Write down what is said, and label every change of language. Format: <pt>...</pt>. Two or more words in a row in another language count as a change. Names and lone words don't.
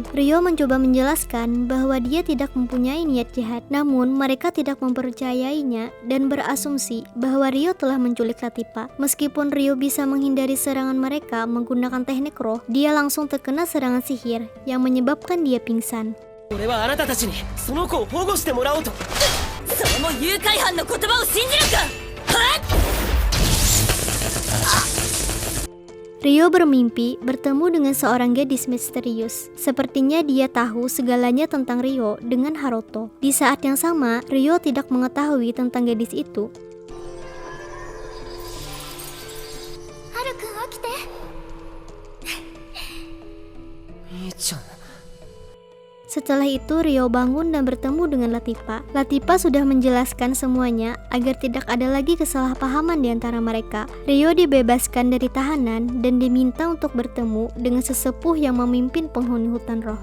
<id>Ryo mencoba menjelaskan bahwa dia tidak mempunyai niat jahat. Namun mereka tidak mempercayainya dan berasumsi bahwa Ryo telah menculik Latifah. Meskipun Ryo bisa menghindari serangan mereka menggunakan teknik roh, dia langsung terkena serangan sihir yang menyebabkan dia pingsan.</id> <ja>俺はあなたたちにその子を保護してもらおうと。それも誘拐犯の言葉を信じるか。はっ</ja> <id>Ryo bermimpi bertemu dengan seorang gadis misterius. Sepertinya dia tahu segalanya tentang Ryo dengan Haruto. Di saat yang sama, Ryo tidak mengetahui tentang gadis itu.</id> <ja>ハルくん、起きて. 兄ちゃん。</ja> <id>Setelah itu Ryo bangun dan bertemu dengan Latifah. Latifah sudah menjelaskan semuanya agar tidak ada lagi kesalahpahaman di antara mereka. Ryo dibebaskan dari tahanan dan diminta untuk bertemu dengan sesepuh yang memimpin penghuni hutan roh.</id>